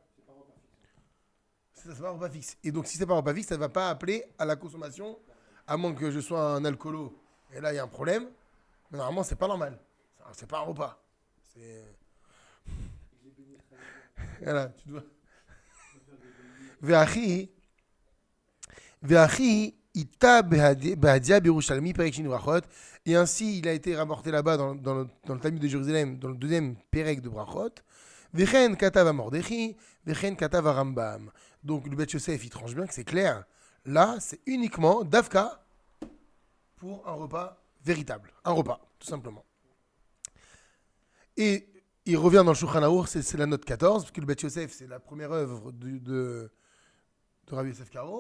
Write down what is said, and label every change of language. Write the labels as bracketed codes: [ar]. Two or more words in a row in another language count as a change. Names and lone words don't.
[fr] C'est pas un repas fixe. Et donc si c'est pas un repas fixe, ça ne va pas appeler à la consommation, à moins que je sois un alcoolo. Et là, il y a un problème. Mais normalement, c'est pas normal. C'est pas un repas. C'est... Voilà, tu dois. [he] וכן איתא בהדיא בירושלמי פרק שני ברכות. [fr] Et ainsi, il a été rapporté là-bas dans le Talmud de Jérusalem, dans le deuxième perek de brachot. [he] וכן כתב המרדכי, וכן כתב הרמב"ם. [fr] Donc le Bet Yosef, il tranche bien que c'est clair. Là, c'est uniquement Davka pour un repas véritable. Un repas, tout simplement. Et il revient dans le Shulchan Aruch, c'est la note 14, parce que le Bet Yosef, c'est la première œuvre de Rabbi Yosef Karo.